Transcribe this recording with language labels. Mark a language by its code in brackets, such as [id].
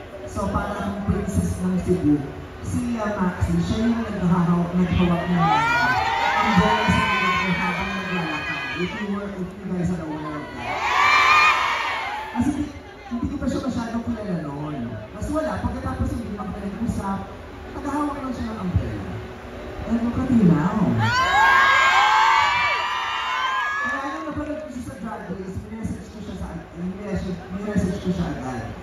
[tl] So parang princess ng Cebu, si Maxi, siya yung naghahawak ng ang bola sa event habang naglalakad. [en] If you guys are aware of that. [tl] Kasi hindi ko pa siya masyadong kilala noon. Mas wala, pagkatapos hindi makapag-usap, naghahawak lang siya ng umbrella. [en] And look at you now. [tl] Kaya nung napanood ko siya sa Drag Race, minessage ko siya agad.